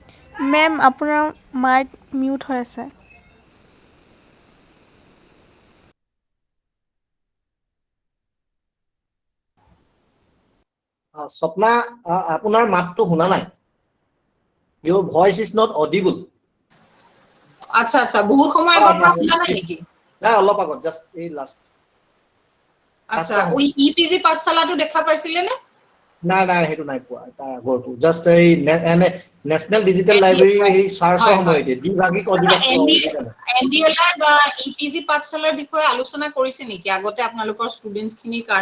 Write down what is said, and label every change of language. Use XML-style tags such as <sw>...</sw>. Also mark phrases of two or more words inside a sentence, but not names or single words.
<as>মেম আপোনাৰ</as> <en>mic mute</en> <as>হৈ আছে। স্বপ্না, আপোনাৰ মাতটো শুনা নাই।</as> <en>Your voice is not audible.</en> <as>আচ্ছা আচ্ছা, বহুত সময় আগৰ পৰা শুনা নাই নেকি? নাই, অলপ আগত, জাষ্ট এই লাষ্ট। আচ্ছা, ওই ইপিজি পাঠশালাটো দেখা পাইছিলে নে? নাই নাই, সেইটো নাই পোৱা, তাৰ আগৰটো জাষ্ট এই নেশ্যনেল ডিজিটেল লাইব্ৰেৰী এই চাৰ্চৰ সময়তে দ্বিভাষিক এনডিএলআই বা ইপিজি পাঠশালাৰ বিষয়ে আলোচনা কৰিছে নেকি আগতে আপোনালোকৰ ষ্টুডেন্টছ খিনিৰ কাৰণে?</as>